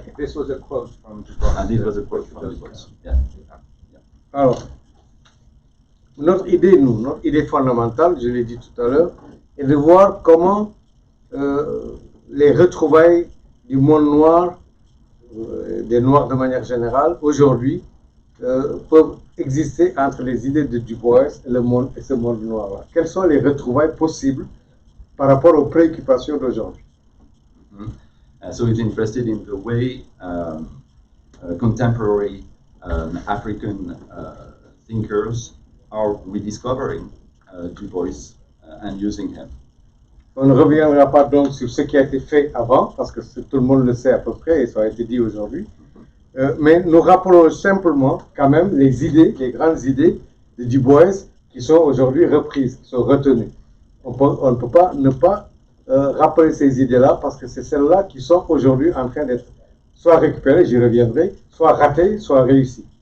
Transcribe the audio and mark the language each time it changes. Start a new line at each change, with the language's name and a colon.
English: This was a quote from Du Bois. And it was a quote from Du Bois. Yeah.
French: Alors, notre idée fondamentale, je l'ai dit tout à l'heure, est de voir comment les retrouvailles du monde noir, des Noirs de manière générale, aujourd'hui, peuvent exister entre les idées de Du Bois et le monde et ce monde noir-là. Quelles sont les retrouvailles possibles par rapport aux préoccupations d'aujourd'hui?
English: So he's interested in the way contemporary African thinkers are rediscovering Du Bois and using him.
French: On ne reviendra pas donc sur ce qui a été fait avant, parce que tout le monde le sait à peu près et ça a été dit aujourd'hui. Mais nous rappelons simplement quand même les grandes idées de Du Bois qui sont aujourd'hui reprises, qui sont retenues. On ne peut pas ne pas rappeler ces idées-là parce que c'est celles-là qui sont aujourd'hui en train d'être soit récupérées, j'y reviendrai, soit ratées, soit réussies.